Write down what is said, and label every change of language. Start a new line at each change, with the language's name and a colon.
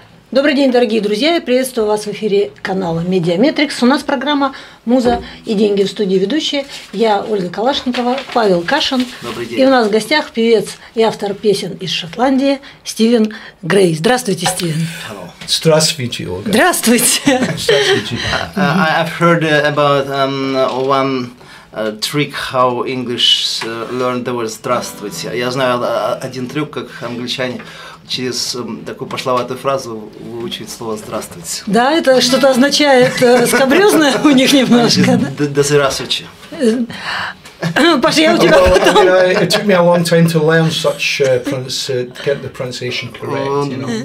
Russian: Добрый день, дорогие друзья! Я приветствую вас в эфире канала Медиаметрикс. У нас программа «Муза и деньги», в студии ведущие. Я Ольга Калашникова, Павел Кашин. Добрый день. И у нас в гостях певец и автор песен из Шотландии Стивен Грей. Здравствуйте, Стивен. Здравствуйте, Ольга. Здравствуйте. Здравствуйте.
English: I've heard about one trick how English learned the word «здравствуйте».
Russian: Я знаю один трюк, как англичане через такую пошловатую фразу выучить слово «здравствуйте». Да, это что-то означает скабрёзное у них немножко. Да здравствуйте. Паша, я у тебя потом...
English: It took me a long time to learn such to get the pronunciation correct. You know.